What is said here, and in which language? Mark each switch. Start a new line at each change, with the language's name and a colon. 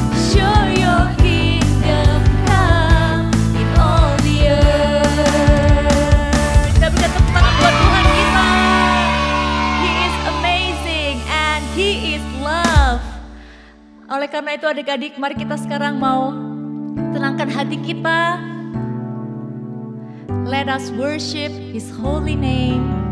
English: Show your kingdom come in all the earth.
Indonesian: Kita berikan tepuk tangan buat Tuhan kita.
English: He is amazing and He is love.
Indonesian: Oleh karena itu adik-adik, mari kita sekarang mau tenangkan hati kita.
English: Let us worship His holy name.